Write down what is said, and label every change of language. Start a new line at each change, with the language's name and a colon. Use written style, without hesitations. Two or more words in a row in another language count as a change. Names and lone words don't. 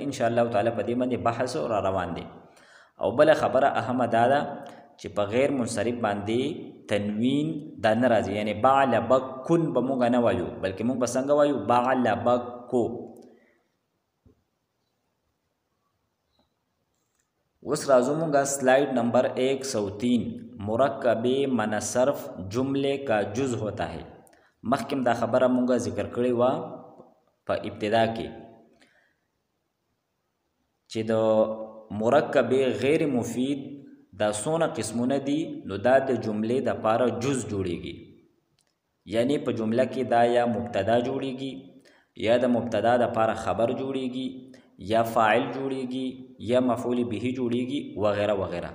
Arabic: ان شاء الله تعالی
Pashto: په دې باندې بحث را روان دی. او بل خبره اهمه دا ده چې په غیر منصرف باندې تنوین دا نه راځي، یعنی بعلبکن به مونږ نه وایو، بلکې مونږ به څنګه وایو بعلبکو. اوس راځو مونږه سلائڈ نمبر 103
Urdu: مرکب منصرف جملے کا جز ہوتا ہے.
Pashto: مخکم دا خبره مونږه ذکر کړې وه په ابتدا کې چې د مرکب غیر مفید دا څونه قسمونه دي. نو دا د جملې د پاره جز جوړیږي، یعنی په جمله کې دا یا مبتدا جوړیږي، یا د مبتدا د پاره خبر جوړیږي، یا فاعل جوړیږي، یا مفعول به جوړیږي وغیرہ وغیرہ.